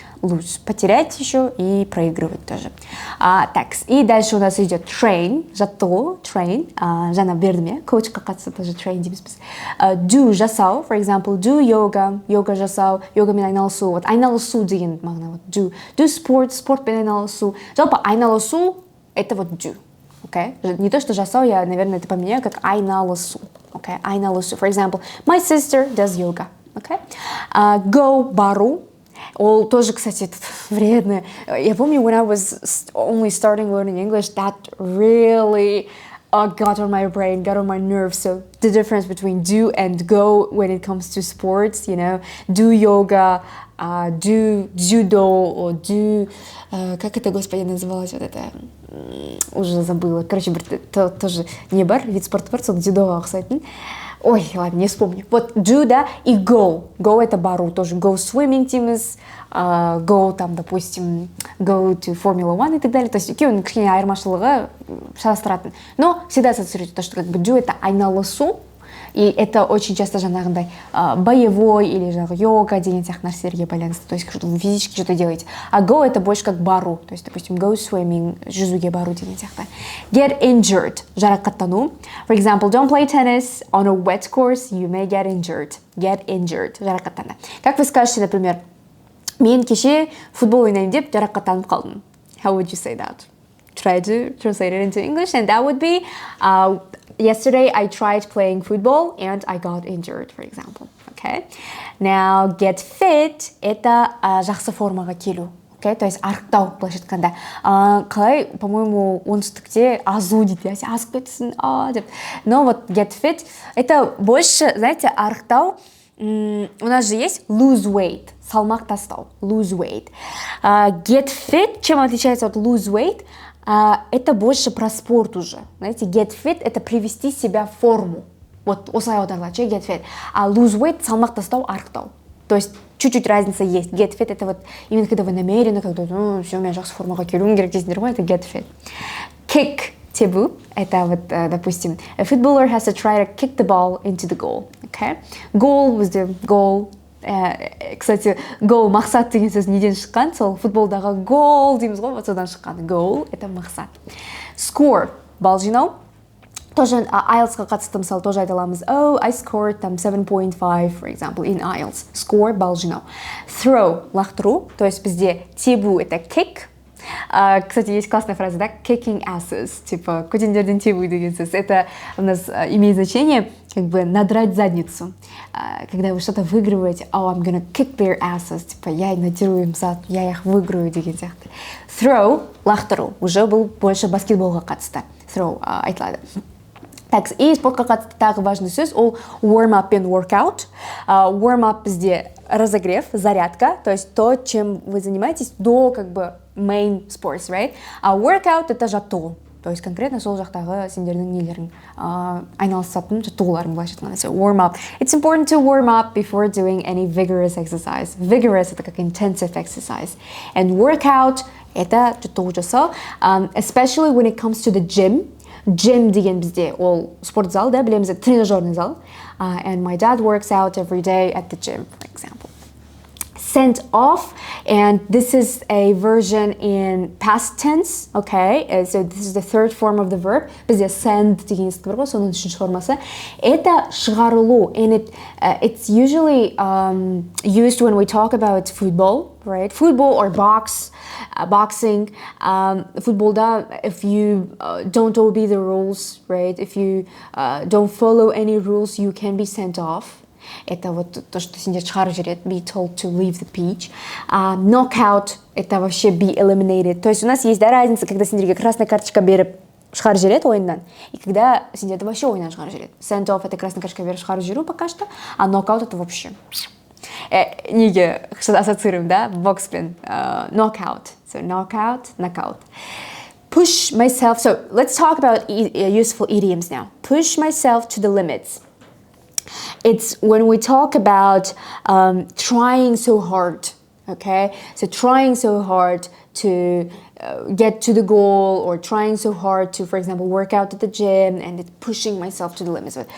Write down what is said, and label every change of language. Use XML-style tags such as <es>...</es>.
<ru>Lose — потерять еще и проигрывать тоже. Так, и дальше у нас идет train, жаттығу, train,</ru> <kk>жаңа бердім,</kk> <ru>я,</ru> <kk>коучқа қатысты</kk> <ru>тоже train дейміз біз.</ru> <kk>Do — жасау,</kk> <en>for example,</en> <kk>do yoga, йога жасау, йогамен айналысу, вот айналысу деген мағына, вот do sport, спортпен айналысу, жалпы айналысу —</kk> <ru>это вот do.</ru> <en>Okay?</en> <ru>Не то, что жасау, я, наверное, это поменяю как айналысу.</ru> <en>Okay? Айналысу. For example, my sister does yoga.</en> <ru>Okay? Go — бару. Ол тоже, кстати, вредно. Я помню,</ru> <en>when I was only starting learning English, that really got on my brain, got on my nerves. So the difference between do and go when it comes to sports, you know, do yoga, do judo, or do...</en> <ru>как это, господи, называлось вот это? Уже забыла. Короче, тоже не бар, вид спорта бар,</ru> <kk>сол дзюдоға ұқсайтын.</kk> <ru>Ой, ладно, не вспомню. Вот do, да, и go. Go это бару, тоже go swimming дейміз, go там, допустим,</ru> <en>go to Formula One</en> <ru>и так далее. То есть</ru> <kk>екеуінің кішкене айырмашылығы шатастыратын.</kk> <ru>Но всегда ассоциируется то, что как бы do это айналысу, и это очень часто жаңағындай боевой или</ru> <kk>жаңағы йога деген сияқты нәрселерге байланысты.</kk> <ru>То есть вы физически что-то делаете. А go это больше как бару. То есть, допустим, go swimming,</ru> <kk>жүзуге бару деген сияқты.</kk> <ru>Get injured, жарақаттану. For example, don't play tennis on a wet course, you may get injured. Get injured, жарақаттанды. Как вы скажете, например,</ru> <kk>мен кеше футбол ойнаймын деп жарақаттанып қалдым.</kk> <en>How would you say that? Try to translate it into English, and that would be yesterday I tried playing football and I got injured, for example. Okay. Now get fit это</en> <kk>жақсы формаға келу.</kk> <en>Okay?</en> <ru>То есть</ru> <kk>арықтау былайша айтқанда. Қалай,</kk> <ru>по-моему,</ru> <kk>оңтүстікте азу дейді. Азып кетсің, деп.</kk> <ru>Но вот get fit это больше, знаете, арықтау. У нас же есть lose weight,</ru> <kk>салмақ тастау,</kk> <ru>lose weight. Get fit, чем отличается от lose weight? Это больше про спорт уже. Знаете, get fit – это привести себя в форму.</ru> <kk>Вот осылай аударылады, get fit. А lose weight – салмақ тастау, арықтау.</kk> <ru>То есть чуть-чуть разница есть. Get fit – это вот именно когда вы намерены, когда все,</ru> <kk>мен жақсы формаға келуім керек дейсіңдер ғой,</kk> <ru>это get fit.</ru> <kk>Kick – тебу.</kk> <ru>Это вот, допустим,</ru> <en>a footballer has to try to kick the ball into the goal. Okay? Goal was the goal.</en> <ru>Кстати, goal,</ru> <kk>мақсат деген сөз неден шыққан? Сол футболдағы goal дейміз ғой, вот содан шыққан. Goal – это мақсат. Score – балл жинау. Тоже IELTS-қа қатысты мысалы тоже айта аламыз.</kk> <en>Oh, I scored там 7.5, for example, in IELTS.</en> <kk>Score – балл жинау. Throw – лақтыру.</kk> <ru>То есть бізде тебу – это kick. Кстати, есть классная фраза, да?</ru> <en>Kicking asses.</en> <kk>Типа, көтендерден тебу деген сөз.</kk> <ru>Это у нас имеет значение как бы надрать задницу. Когда вы что-то выигрываете,</ru> <en>oh, I'm gonna kick their asses.</en> <ru>Типа, я надеру им зад, я их выиграю</ru> <kk>деген сияқты. Throw, лақтыру.</kk> <ru>Уже был больше</ru> <kk>баскетболға қатысты. Throw айтылады. Так, и спортқа қатысты тағы важный сөз, ол</kk> <en>warm up and workout.</en> <ru>Warm up бізде разогрев, зарядка, то есть то, чем вы занимаетесь до как бы</ru> <en>main sports, right?</en> <ru>А workout это жаттығу. То есть</ru> <kk>конкретно сол жақтағы сендердің нелерің айналысатын жаттығуларың былайша айтқанда.</kk> <en>So warm up. It's important to warm up before doing any vigorous exercise. Vigorous это как intensive exercise. And workout это жаттығу жасау. Especially when it comes to the gym.</en> <kk>Gym деген бізде ол спортзал, да, білеміз, тренажерный зал.</kk> <en>And my dad works out every day at the gym, for example. Sent off, and this is a version in past tense, okay? So this is the third form of the verb.</en> <kk>Бізде send деген істі бар ғой, соның үшінші формасы.</kk> <ru>Это шығарылу,</ru> <en>and it's usually used when we talk about football, right? Football or boxing. Футболда, if you don't obey the rules, right? If you don't follow any rules, you can be sent off.</en> <ru>Это вот то, что</ru> <kk>сендер шығарып жібереді,</kk> <en>be told to leave the pitch.</en> <ru>Knockout – это вообще be eliminated. То есть у нас есть, да, разница, когда</ru> <kk>сендерге красная карточка беріп шығарып жібереді ойыннан,</kk> <ru>и когда</ru> <kk>сендерді вообще ойыннан шығарып жібереді.</kk> <ru>Send off – это красная карточка</ru> <kk>беріп шығарып жіберу</kk> <ru>пока что, а knockout – это вообще.</ru> <kk>Неге ассоциируем, да, бокспен.</kk> <en>Knockout. So knockout. Push myself. So let's talk about useful idioms now. Push myself to the limits. It's when we talk about trying so hard, okay? So trying so hard to get to the goal, or trying so hard to, for example, work out at the gym, and it's pushing myself to the limits.</en>